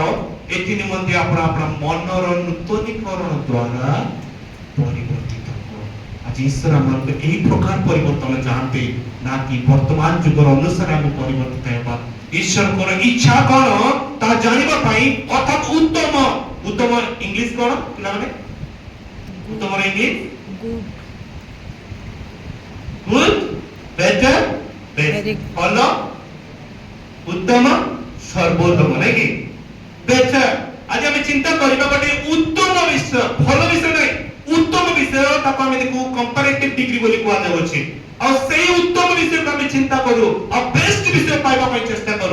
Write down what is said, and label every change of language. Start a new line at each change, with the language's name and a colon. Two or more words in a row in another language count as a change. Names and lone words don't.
Odia: ଏଥି ନିମନ୍ତେ ଆପଣ ଆପଣ ମନର ନୂତନୀକରଣ ଦ୍ୱାରା ପରିବର୍ତ୍ତିତ ହୁଅ। ଆଜି ଈଶ୍ୱର ଆମକୁ ଏହି ପ୍ରକାର ପରିବର୍ତ୍ତନ ଚାହାନ୍ତି, ନା କି ବର୍ତ୍ତମାନ ଯୁଗର ଅନୁସାରେ ଆମେ ପରିବର୍ତ୍ତିତ ହେବା। ଈଶ୍ୱରଙ୍କର ଇଚ୍ଛା କ'ଣ ତାହା ଜାଣିବା ପାଇଁ, ଅର୍ଥାତ୍ ଉତ୍ତମ। ଉତ୍ତମ ଇଂଲିଶ କ'ଣ ପିଲାମାନେ? ଉତ୍ତମର ଇଂଲିଶ
English: गुड good, better, best, Very good.
Odia: ଭଲ, ଉତ୍ତମ, ସର୍ବୋତ୍ତମ, ନାଇଁ କି?
English: better।
Odia: ଆଜି ଆମେ ଚିନ୍ତା କରିବା ଗୋଟେ ଉତ୍ତମ ବିଷୟ, ଭଲ ବିଷୟ ନାହିଁ, ଉତ୍ତମ ବିଷୟ, ତାକୁ ଆମେ ଦେଖୁ
English: comparative degree
Odia: ବୋଲି କୁହାଯାଉଛି। ଆଉ ସେଇ ଉତ୍ତମ ବିଷୟକୁ ଆମେ ଚିନ୍ତା କରୁ, ଆଉ ବେଷ୍ଟ ବିଷୟ ପାଇବା ପାଇଁ ଚେଷ୍ଟା କରୁ।